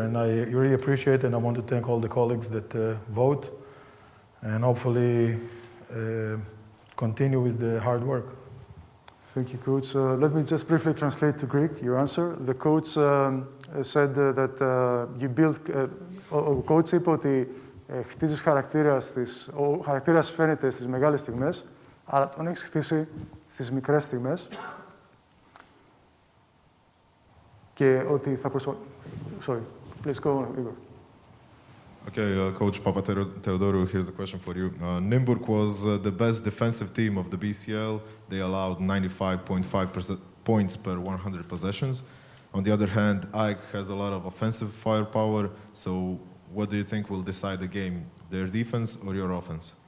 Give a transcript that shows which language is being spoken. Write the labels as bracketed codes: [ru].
[en] And I really appreciate it, and I want to thank all the colleagues that vote, and hopefully continue with the hard work. Thank you, Coach. Let me just briefly translate to Greek your answer. The coach said that you build. [el] Ο coach είπε ότι χτίζεις χαρακτήρα ο χαρακτήρας φαίνεται στις μεγάλες στιγμές, αλλά τον έχεις χτίσει στις μικρές στιγμές και ότι θα [en] Sorry, please go on, Igor. Okay, Coach Papatheodorou, here's the question for you. Nymburk was the best defensive team of the BCL. They allowed 95.5% points per 100 possessions. On the other hand, AEK has a lot of offensive firepower. So what do you think will decide the game, their defense or your offense?